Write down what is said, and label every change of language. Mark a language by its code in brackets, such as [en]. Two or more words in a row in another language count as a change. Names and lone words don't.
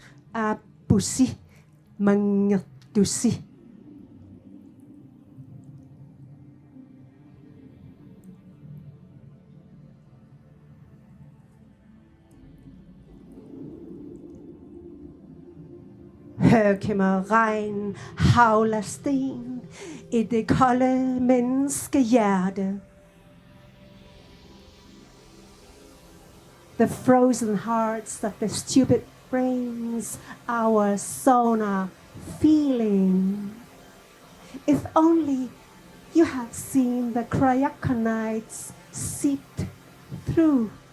[kl] Apusi. Mangertusi. [da] Hørkæmmer, regn, havler sten i det kolde menneskehjerte. [en] The frozen hearts of the stupid brains, our sonar feeling. If only you had seen the cryoconites seeped through.